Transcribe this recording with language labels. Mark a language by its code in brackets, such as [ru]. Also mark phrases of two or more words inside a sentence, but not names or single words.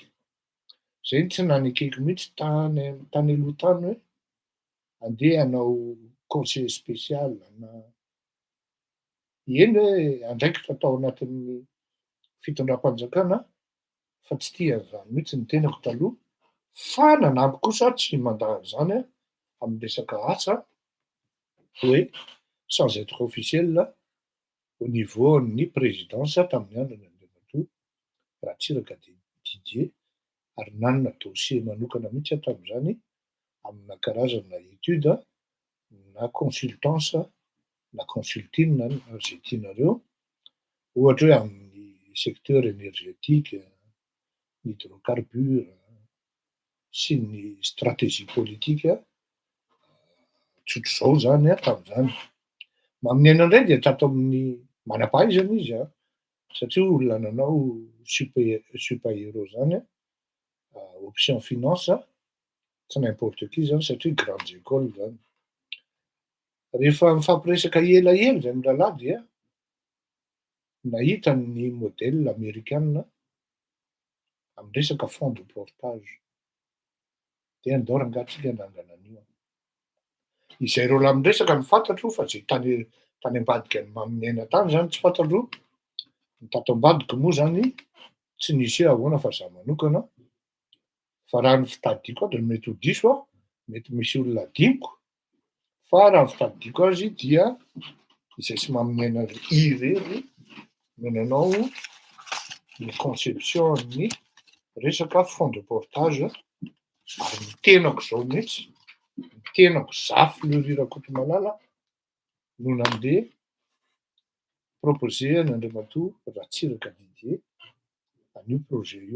[mg] Zay tsy nanekeko mihitsy tany aloha tany hoe andeha hanao [fr] conseiller spécial [mg] na eny hoe andraikitra tao anatin'ny fitondram-panjakana, fa tsy tia an'zany mihitsy ny tenako taloha. Fa nanampy kosa tsy mandany zany amin'ny resaka asa hoe [fr] sans être officiel au niveau- [mg] n'ny présidence tamin'ny andron'ny Andriamatoa Ratsiraka Didier, ary nanana dossier manokana mihitsy aho tam'zany amina karazana étude na consultance na consulting na zay tianareo, ohatra hoe amin'ny [fr] secteur énergétique, [mg] hydrocarbure sy ny [fr] stratégie politique, [mg] tsotr'zao zany tam'zany. Maminena indray de tato amin'ny manam-pahaizana izy satria olona nanao super-héros zany, [fr] option finance, [mg] tsy [fr] n'importe qui [mg] zany satria [fr] grandes écoles [mg] zany. Rehefa mifampiresaka elaela zay mirahalahy dia nahita ny [fr] modèle américaine [mg] amy resaka [fr] fond de portage [mg] de andao rangatsika andangana an'io. Izay reo lahy miresaka no fantatro fa zay tany ambadiky ny maminena tany zany tsy fantatro. Ny tato ambadiky moa zany tsy nisy hoe ahoana fa za manokana, fa raha ny fitadidiako azy mety ho diso aho, mety misy olona adinoko, fa raha ny fitadidiako azy dia izay tsy maminena irery no nanao ny conception ny resaka [fr] fond de portage [mg] ary ny tenako zao mihitsy, ny tenako zafy liorirako eto Malala no nandeha proposer an'Andriamatoa Ratsiraka Didier an'io projet io.